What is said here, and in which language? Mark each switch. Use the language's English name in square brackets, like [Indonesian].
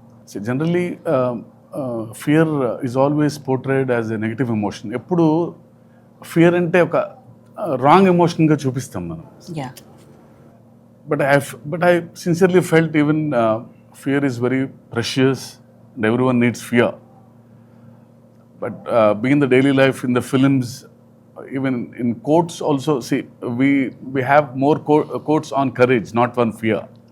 [English] So generally, fear is always portrayed as a negative emotion. [Telugu] ఎప్పుడు fear అంటే ఒక wrong ఎమోషన్గా చూపిస్తాం మనం. Yeah, [English] But I sincerely felt even fear is very precious and everyone needs fear. But being in the daily life, in the films, even in quotes also, see, we have more quotes on courage, not on fear.